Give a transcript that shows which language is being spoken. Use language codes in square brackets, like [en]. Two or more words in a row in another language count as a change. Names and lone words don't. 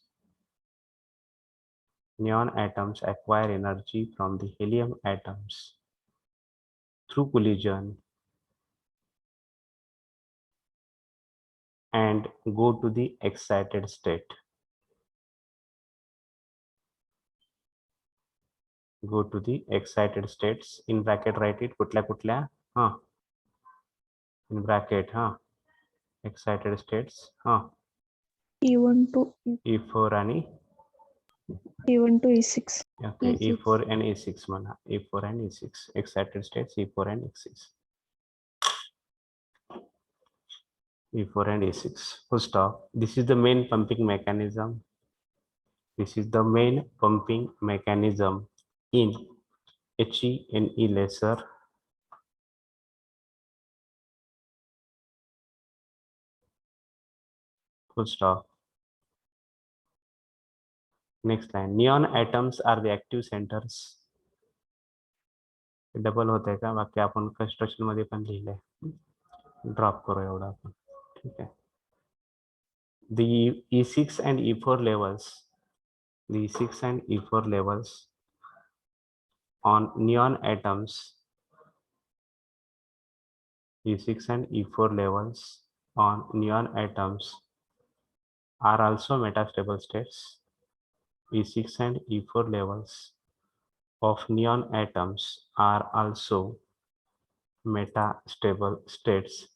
[en] Neon atoms acquire energy from the helium atoms through collision and go to the excited state. Go to the excited states. In bracket write it. कुठल्या in bracket excited states E1 to [mr] E4 आणि [en] E1 to E6. okay, E6. E4 and E6 म्हणा. E4 and E6 excited states, E4 and E6. E4 and E6. Full stop. This is the main pumping mechanism. This is the main pumping mechanism in HENE laser. Full stop. Next line. Neon atoms are the active centers. [mr] डबल होत आहे का वाक्य? आपण कंस्ट्रक्शन मध्ये पण लिहिलंय. ड्रॉप करू एवढं आपण. ठीक आहे. [en] The E6 and E4 levels, the E6 and E4 levels on neon atoms, E6 and E4 levels on neon atoms are also metastable states. E6 and E4 levels of neon atoms are also metastable states.